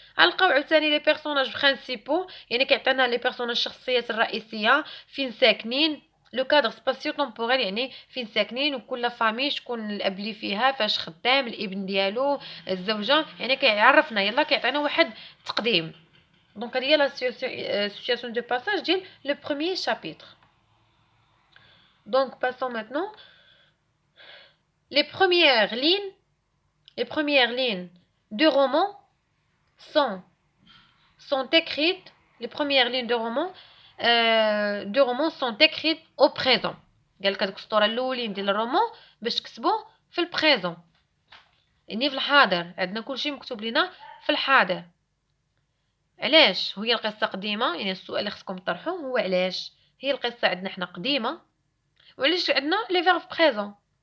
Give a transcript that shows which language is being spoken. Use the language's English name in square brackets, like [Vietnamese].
[Arabic] غنلقاو عاوتاني لي بيرسوناج برينسيبو يعني كيعطينا لي بيرسوناج الشخصيات الرئيسيه فين ساكنين لو كادر سباسيو طومبوريل يعني فين ساكنين وكل فامي شكون الاب اللي فيها فاش خدام الابن ديالو الزوجه يعني كيعرفنا يلا كيعطينا واحد تقديم. دونك هذه هي لا سيتواسيون دو باساج ديال لو بروميير شابيتر. [French] Donc passons maintenant les premières lignes de roman sont écrites. Les premières lignes de roman sont écrites au présent. [Arabic] قال لك هذوك السطور الاولين ديال الرومان باش تكتبوا في البريزون يعني في الحاضر. عندنا كلشي مكتوب لنا في الحاضر. علاش هي القصه قديمه يعني السؤال اللي خصكم تطرحوه هو علاش هي القصه عندنا حنا قديمه وعلاش عندنا لي فيرب بريزون.